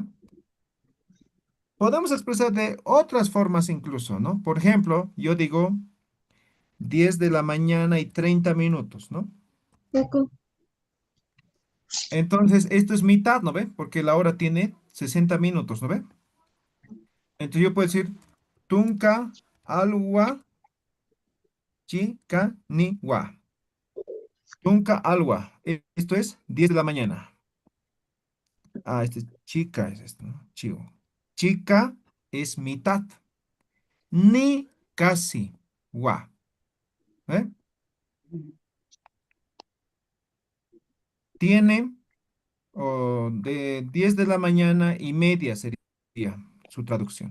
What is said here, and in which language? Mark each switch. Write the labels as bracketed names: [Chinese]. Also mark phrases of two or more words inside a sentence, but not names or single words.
[Spanish] Podemos expresar de otras formas incluso, ¿no? Por ejemplo, yo digo 10 de la mañana y 30 minutos, ¿no? Poco. Entonces, esto es mitad, ¿no ve? Porque la hora tiene 60 minutos, ¿no ve? [Aymara] Entonces yo puedo decir tunka alwa chica ni wa. Tunka alwa. [Spanish] Esto es 10 de la mañana. Ah, este es chica es esto, ¿no? Chivo. Chica es mitad. [Aymara] Ni casi wa. [Spanish] ¿Eh? Tiene de 10 de la mañana y media sería su traducción.